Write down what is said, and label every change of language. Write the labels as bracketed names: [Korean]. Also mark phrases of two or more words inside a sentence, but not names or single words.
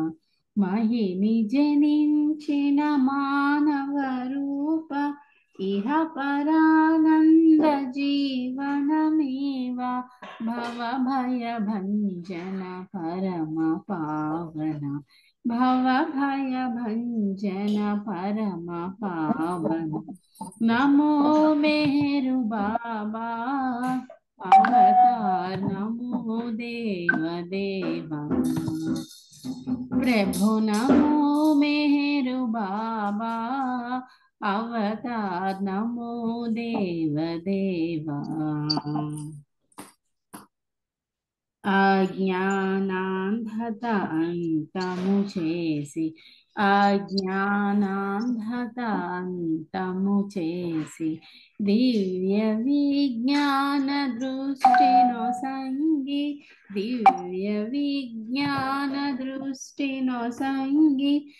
[Telugu] మహిని జనించిన మానవ రూప ఇహ పరానంద జీవనమేవ భవ భయ భంజన పరమ పావన భవ భయ భంజన పరమ పావన [Sanskrit] नमो मेहरु बाबा अवतार नमो देव देवा। प्रभु नमो मेहरु बाबा अवतार नमो देव देवा। [Telugu] అజ్ఞానాంధత అంతము చేసి అజ్ఞానాంధత అంతము చేసి దివ్య విజ్ఞాన దృష్టినో సంగి దివ్య విజ్ఞాన దృష్టినో సంగి